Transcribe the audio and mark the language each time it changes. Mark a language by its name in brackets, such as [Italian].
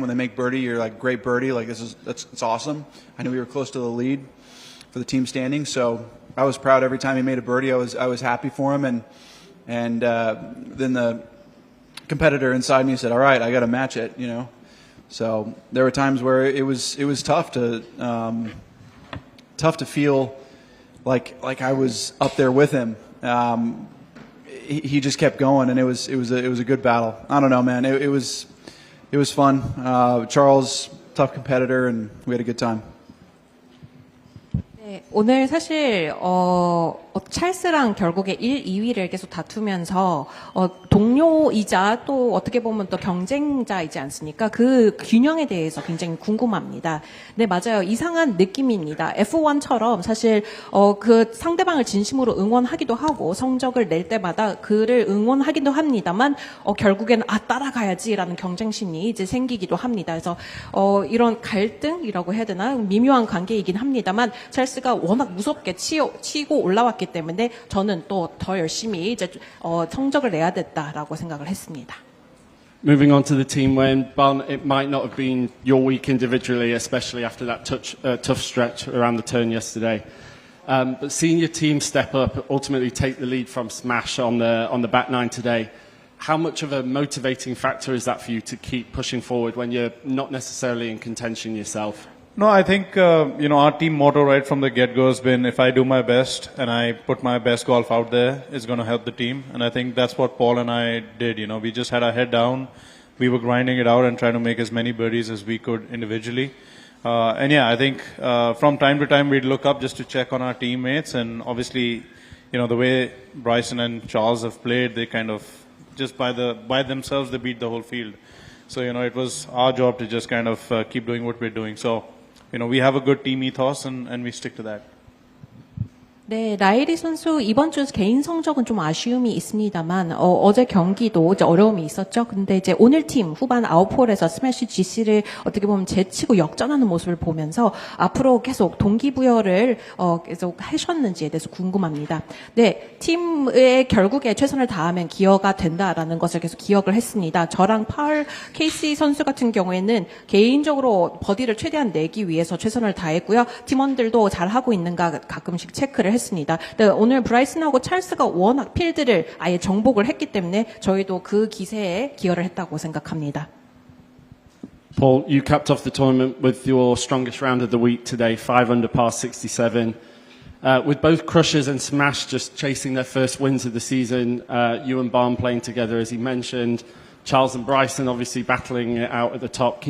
[English] When they make birdie, you're like, great birdie, like it's awesome. I knew we were close to the lead for the team standing, so I was proud every time he made a birdie. I was happy for him, and then the competitor inside me said, "All right, I got to match it," So there were times where it was tough to feel like I was up there with him. He just kept going, and it was a good battle. I don't know, man. It was fun. Charles, tough competitor, and we had a good time. [Korean] 네, 오늘 사실 찰스랑 결국에 1, 2위를 계속 다투면서 동료이자 또 어떻게 보면 또 경쟁자이지 않습니까? 그 균형에 대해서 굉장히 궁금합니다. 네, 맞아요. 이상한 느낌입니다. F1처럼 사실 그 상대방을 진심으로 응원하기도 하고 성적을 낼 때마다 그를 응원하기도 합니다만 결국에는 따라가야지라는 경쟁심이 이제 생기기도 합니다. 그래서 이런 갈등이라고 해야 되나? 미묘한 관계이긴 합니다만 찰스가 워낙 무섭게 치고 올라왔기 때문에 때문에 저는 또 더 열심히 이제 성적을 내야 됐다라고 생각을 했습니다. [English] Moving on to the team win, Barn, it might not have been your week individually, especially after that tough stretch around the turn yesterday. But seeing your team step up, ultimately take the lead from Smash on the back nine today, how much of a motivating factor is that for you to keep pushing forward when you're not necessarily in contention yourself? No, I think, our team motto right from the get-go has been, if I do my best and I put my best golf out there, it's going to help the team. And I think that's what Paul and I did. We just had our head down. We were grinding it out and trying to make as many birdies as we could individually. I think from time to time we'd look up just to check on our teammates. And obviously, the way Bryson and Charles have played, they kind of, just by themselves, they beat the whole field. So, it was our job to just kind of keep doing what we're doing. So, we have a good team ethos and we stick to that. [Korean] 네, 라이리 선수 이번 주 개인 성적은 좀 아쉬움이 있습니다만 어제 경기도 이제 어려움이 있었죠. 근데 이제 오늘 팀 후반 9홀에서 스매시 GC를 어떻게 보면 제치고 역전하는 모습을 보면서 앞으로 계속 동기부여를 계속 하셨는지에 대해서 궁금합니다. 네, 팀의 결국에 최선을 다하면 기여가 된다라는 것을 계속 기억을 했습니다. 저랑 펄 케이시 선수 같은 경우에는 개인적으로 버디를 최대한 내기 위해서 최선을 다했고요. 팀원들도 잘 하고 있는가 가끔씩 체크를 했습니다. 네, 오늘 브라이슨하고 찰스가 워낙 필드를 아예 정복을 했기 때문에 저희도 그 기세에 기여를 했다고 생각합니다. [English] Paul, you capped off the tournament with your strongest round of the week today, 5 under par 67. With both Crushers and Smash just chasing their first wins of the season, you and Barn playing together, as he mentioned, Charles and Bryson obviously battling it out at the top.